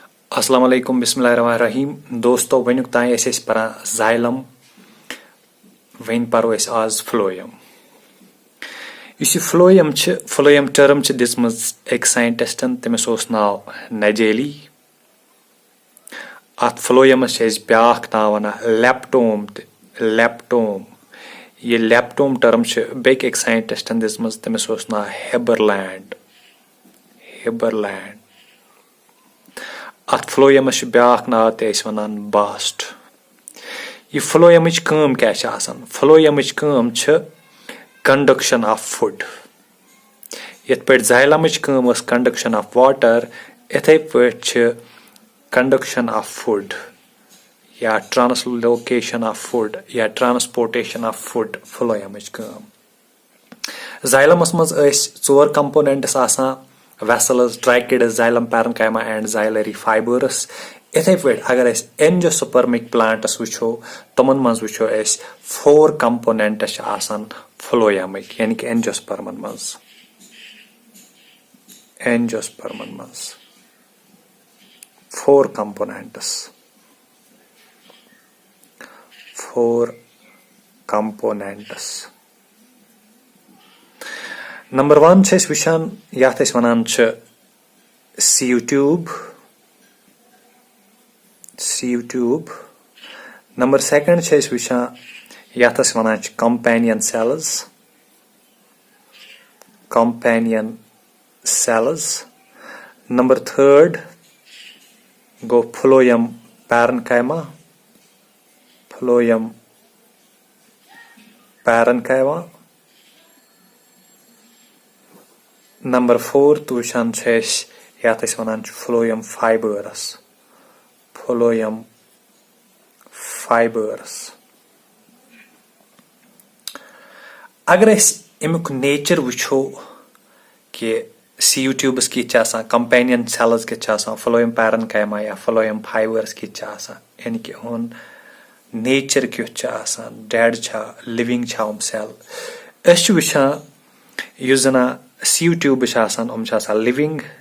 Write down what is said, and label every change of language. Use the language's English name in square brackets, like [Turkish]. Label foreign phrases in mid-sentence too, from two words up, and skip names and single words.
[Arabic] السلام علیکم بسم الله الرحمن الرحيم [Kashmiri] दोस्तों वनुक ताई परान ज़ाइलम वन परो आज फ्लोयम। इस फ्लोयम टर्म दिसम एक साइंटिस्टन तमिस नाव नजेली। अत फ्लोयमस ब्याख नाव वन लेप्टोम। ये लेप्टोम टर्म बेक एक साइंटिस्टन दिसम तमिस नाव हेबरलैंड। अत फ्लोयमस ब्याख नाव वन बास्ट। यह फ्लोयमच काम क्या फ्लोयमच काम [English] conduction of food. [Kashmiri] यथ पे ज़ाइलमच काम [English] conduction of water [Kashmiri] इथे पे [English] conduction of food [Kashmiri] या [English] translocation of food [Kashmiri] या [English] transportation of food [Kashmiri] फ्लोयमच काम। ज़ाइलमस मज चोर [English] components vessels tracheids xylem parenchyma and xylary fibers. [Kashmiri] इथे पे अगर [English] angiospermic plants [Kashmiri] वो तमन मज वो 4 कंपोनेंट्स फ्लोयमिक यानी कि एंजियोस्पर्मन मज 4 कंपोनेंट्स। नंबर 1 वुचान यथ वन [English] sieve tube. [Kashmiri] नंबर 2 वुचान यथ वन [English] companion cells. [Kashmiri] नंबर 3 गो [English] phloem parenchyma. [Kashmiri] नंबर 4 वुचान यथ वन [English] phloem fibers. [Kashmiri] अगर अमुक नेचर वो कि [English] sieve tubes [Kashmiri] कित [English] companion cells [Kashmiri] कित [English] phloem parenchyma [Kashmiri] या [English] phloem fibers [Kashmiri] कित यानी कि नेचर क्युत [English] dead living cell [Kashmiri] वुचान इस जना [English] sieve tube living.